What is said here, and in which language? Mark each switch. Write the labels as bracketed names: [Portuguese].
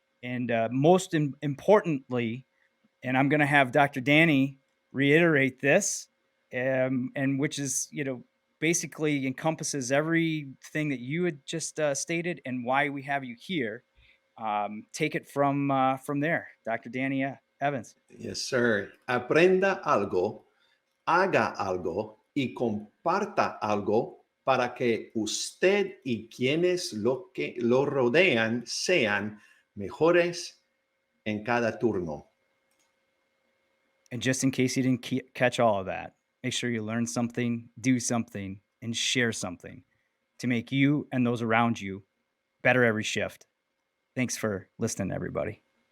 [English] And most importantly, and I'm going to have Dr. Danny reiterate this, and which is, basically encompasses everything that you had just stated and why we have you here. Take it from there, Dr. Danny Evans. Yes, sir. [Spanish] Aprenda algo, haga algo y comparta algo para que usted y quienes lo rodean sean mejores en cada turno. [English] And just in case you didn't catch all of that, make sure you learn something, do something, and share something to make you and those around you better every shift. Thanks for listening, everybody.